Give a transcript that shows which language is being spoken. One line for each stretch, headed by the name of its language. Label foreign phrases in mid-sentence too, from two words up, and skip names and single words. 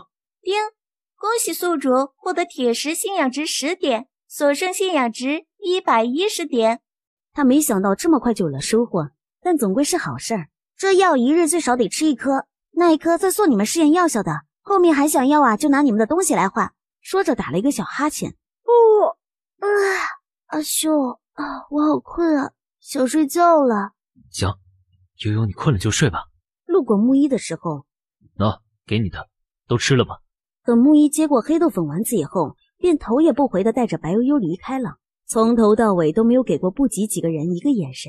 Chinese: 丁，恭喜宿主獲得鐵石信仰值10點，所剩信仰值110點。他沒想到這麼快就有了收穫，但總歸是好事兒。這藥一日最少得吃1顆，那1顆再送你們試驗藥效的，後面還想要啊，就拿你們的東西來換。說着打了一個小哈欠。阿修啊，我好困啊，想睡覺了。行，悠悠你困了就睡吧。路過木一的時候，給你的，都吃了吧。等木一接過黑豆粉丸子以後，便頭也不回地帶着白悠悠離開了，從頭到尾都沒有給過不及幾個人一個眼神。